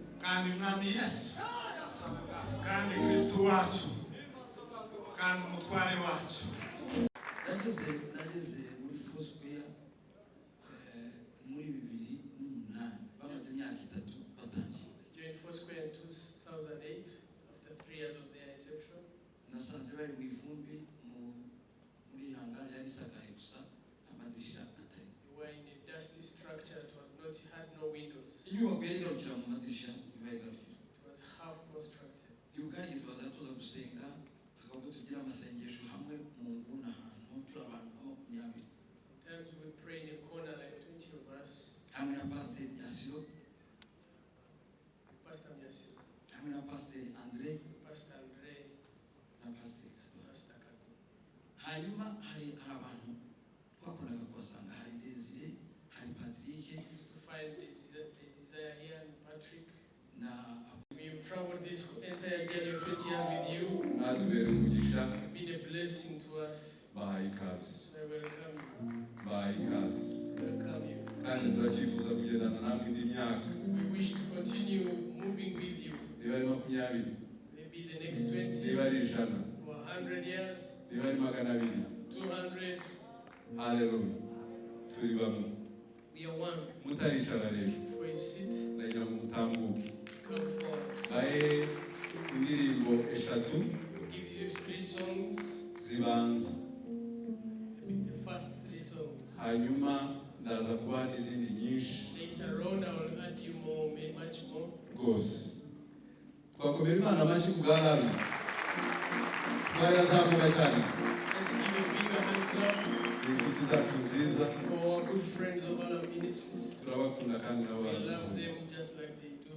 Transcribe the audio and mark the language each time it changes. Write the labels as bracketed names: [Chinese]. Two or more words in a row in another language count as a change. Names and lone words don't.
[Kinyarwanda] kandi mwami Yesu kandi Kristo wacu kandi umutware wacu. nageze muri Foursquare muri 2008 bamaze imyaka 3 batangiye. [English] Joined Foursquare in 2008 after 3 years of their inception. [Kinyarwanda] Nasanze bari mu ivumbi muri hangari yari isakaye gusa amadirisha atari. [English] We were in a dusty structure. It had no windows. [Kinyarwanda] Inyubako yari garukira mu madirisha ibaye garukira. [English] It was half constructed. [Kinyarwanda] Yugari twaza tuza gusenga hakaba tugira amasengesho hamwe mu nguna ahantu turi abantu 20. [English] Sometimes we pray in a corner like 20 of us. [Kinyarwanda] Hamwe na Pastor Yasiro, [English] Pastor Yasiro, [Kinyarwanda] hamwe na Pastor Andre, [English] Pastor Andre, [Kinyarwanda] na Pastor Kadwa. [English] Pastor Kadwa. [Kinyarwanda] Hanyuma hari abantu twakoraga kubasanga, hari Desire, hari Patrick. [English] We used to find Desire here and Patrick. [Kinyarwanda] Na [English] We've traveled this entire journey of 20 years with you. [Kinyarwanda] natubere umugisha. [English] You've been a blessing to us. [Kinyarwanda] Bahaye ikaze. [English] So I welcome you. [Kinyarwanda] Bahaye ikaze. [English] Welcome you. [Kinyarwanda] kandi turacyifuza kugendana namwe indi myaka. [English] We wish to continue moving with you. [Kinyarwanda] niba ari 20, [English] Maybe the next 20 [Kinyarwanda] niba ari 100, [English] or 100 years, [Kinyarwanda] niba ari 200. [English] 200. [Kinyarwanda] Haleluya. turi bamwe. [English] We are one. [Kinyarwanda] mutaricara rero [English] Before you sit, [Kinyarwanda] ndagira ngo mutambuke. [English] come forward. [Kinyarwanda] bahe indirimbo 3 [English] We'll give you 3 songs. [Kinyarwanda] zibanza, [English] The first 3 songs. [Kinyarwanda] hanyuma ndaza kubaha n'izindi nyinshi [English] Later on, I will add you more, much more. [Kinyarwanda] rwose. twakomera Imana amashyi ku bwa Lawi. twarazamuka cyane. [English] Let's give a bigger hand clap [Kinyarwanda] inshuti zacu nziza, [English] for our good friends of our ministries. [Kinyarwanda] turabakunda kandi nabo [English] We love [Kinyarwanda] baradukunda. [English] them just like they do.